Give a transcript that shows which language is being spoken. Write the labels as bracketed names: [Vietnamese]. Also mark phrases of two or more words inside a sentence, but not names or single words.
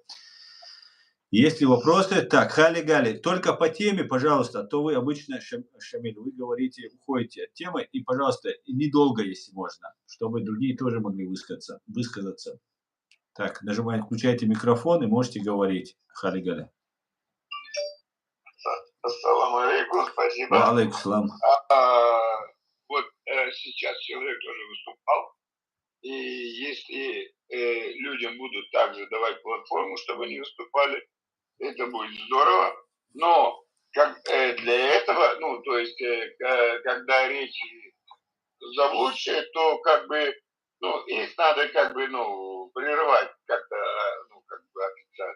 [Russian] Есть ли вопросы? Так, Хали-Гали, только по теме, пожалуйста, а то вы обычно, Шамиль, вы говорите, уходите от темы, и, пожалуйста, недолго, если можно, чтобы другие тоже могли высказаться. Так, нажимаете, включайте микрофон и можете говорить, Хали-Гали. [Arabic] السلام عليكم, спасибо. عليكم السلام. [Russian] Вот сейчас человек тоже выступал, и если людям будут также давать платформу, чтобы они выступали, это будет здорово, но для этого, ну, то есть, когда речь заблудшие, то как бы, ну, их надо как бы, ну, прерывать как-то, ну, как бы официально.